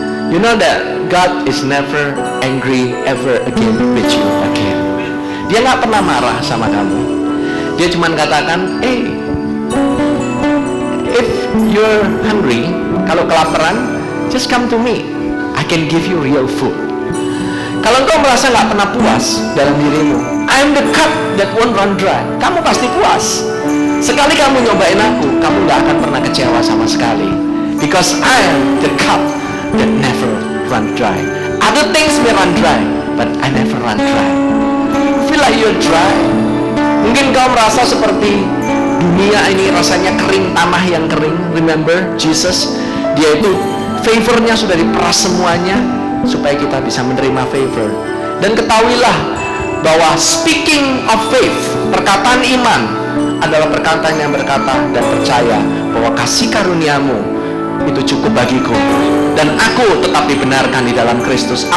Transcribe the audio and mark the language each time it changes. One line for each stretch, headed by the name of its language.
English: You know that God is never angry ever again with you again.
Indonesian: Dia nggak pernah marah sama kamu. Dia cuma katakan,
English: if you're hungry,
Indonesian: kalau kelaparan,
English: just come to me. I can give you real food.
Indonesian: Kalau engkau merasa nggak pernah puas dalam dirimu,
English: I am the cup that won't run dry.
Indonesian: Kamu pasti puas. Sekali kamu nyobain aku, kamu nggak akan pernah kecewa sama sekali.
English: Because I am the cup that never run dry. Other things may run dry, but I never run dry. Feel like you're dry.
Indonesian: Mungkin kau merasa seperti dunia ini rasanya kering, tanah yang kering.
English: Remember Jesus,
Indonesian: dia itu favornya sudah diperas semuanya supaya kita bisa menerima favor. Dan ketahuilah bahwa
English: speaking of faith,
Indonesian: perkataan iman adalah perkataan yang berkata dan percaya bahwa kasih karuniamu itu cukup bagiku, dan aku tetap dibenarkan di dalam Kristus.